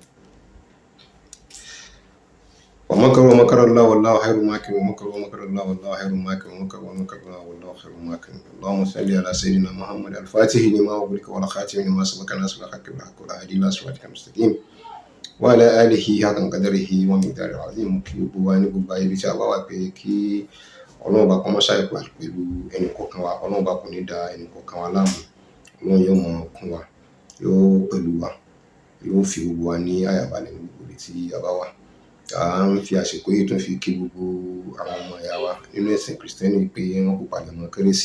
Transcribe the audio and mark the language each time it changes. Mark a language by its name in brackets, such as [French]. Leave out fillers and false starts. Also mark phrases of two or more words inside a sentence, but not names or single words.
[Arabic] ومكروا ومكر الله والله خير الماكرين ومكروا ومكر الله والله خير الماكرين ومكروا ومكر الله والله خير الماكرين. اللهم صل على سيدنا محمد الفاتح لما أغلق والخاتم لما سبق ناصر الحق بالحق والهادي إلى صراطك المستقيم وعلى آله حق قدره ومقداره العظيم. [Yoruba] Kí gbogbo wa ní gbogbo ayé tí a bá wà pé kí Ọlọ́run bá kó máa ṣàìkú pẹ̀lú ẹnì kọ̀ọ̀kan wa. Ọlọ́run bá kò ní da ẹnì kọ̀ọ̀kan wa láàmú. Ọlọ́run yóò mọ kún wa, yóò pẹ̀lú wa, yóò fi gbogbo wa ní àyàbalẹ̀ ní gbogbo ibi tí a bá wà. À ń fi àsìkò yìí tún fi kí gbogbo àwọn ọmọ ìyá wa nínú ẹ̀sìn Kristẹni pé wọ́n kú palẹ̀mọ́ Kérésì.